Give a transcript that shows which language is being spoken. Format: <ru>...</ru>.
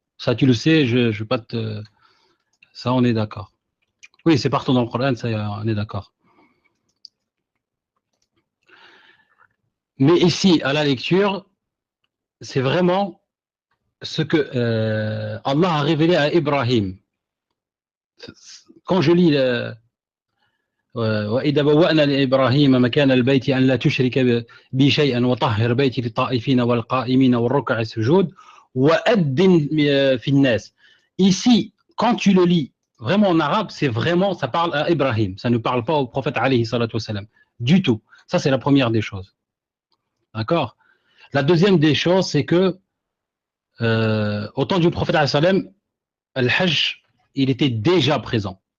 <fr>Ça, tu le sais, je ne vais pas te... Ça, on est d'accord. Oui, c'est partout dans le Coran, ça, on est d'accord. Mais ici, à la lecture, c'est vraiment ce que Allah a révélé à Ibrahim. Quand je lis</fr> <ar>وإذا بوأنا لإبراهيم مكان البيت أن لا تشرك بي شيئا وطهر بيتي للطائفين والقائمين والركع السجود وأذن في الناس.</ar> <fr>Ici, quand tu le lis vraiment en arabe, c'est vraiment, ça parle à Ibrahim. Ça ne parle pas au prophète alayhi salatu wassalam. Du tout. Ça, c'est la première des choses. D'accord? La deuxième des choses, c'est que au temps du prophète alayhi salam, al-Hajj, il était déjà présent.</fr>